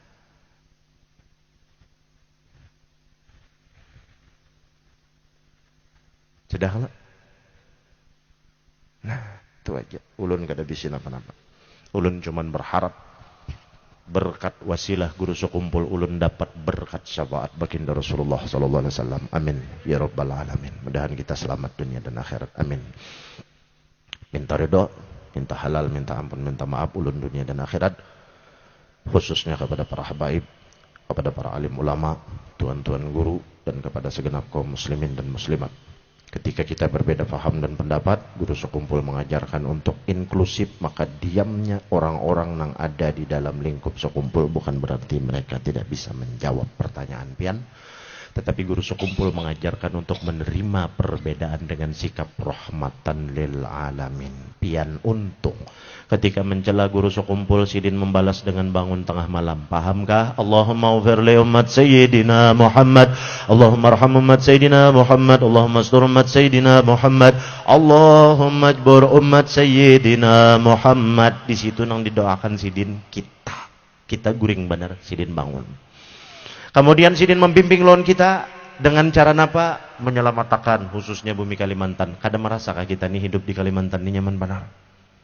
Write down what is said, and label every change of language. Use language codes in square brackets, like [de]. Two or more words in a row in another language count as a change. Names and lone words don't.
[id] Sudah lah. [bjn] Nah, itu aja. Ulun kada bisa apa-apa. Ulun cuman berharap berkat wasilah guru sekumpul ulun dapat berkat syafaat baginda Rasulullah [ar] صلى الله عليه وسلم. آمين يا رب العالمين. [id] Mudahan kita selamat dunia dan akhirat. Amin. [bjn] Minta ridho, minta halal, minta ampun, minta maaf ulun dunia dan akhirat. [id] Khususnya kepada para habaib, kepada para alim ulama, tuan-tuan guru, dan kepada segenap kaum muslimin dan muslimat. Ketika kita berbeda paham dan pendapat, guru sekumpul mengajarkan untuk inklusif, maka diamnya orang-orang yang ada di dalam lingkup sekumpul bukan berarti mereka tidak bisa menjawab pertanyaan pian. Tetapi guru sekumpul mengajarkan untuk menerima perbedaan dengan sikap [ar] رحمة للعالمين. [bjn] Pian untung. [id] Ketika mencela guru sekumpul, sidin membalas dengan bangun tengah malam. Pahamkah? [ar] اللهم اغفر لأمة سيدنا محمد اللهم ارحم أمة سيدنا محمد. اللهم استر أمة سيدنا محمد اللهم اجبر أمة سيدنا محمد. [bjn] Di situ nang didoakan sidin kita. Kita guring benar, sidin bangun. [id] Kemudian sidin membimbing lawan kita dengan cara apa? [bjn] Menyelamatkan khususnya bumi Kalimantan. Kada merasakah kita ini hidup di Kalimantan ini nyaman benar?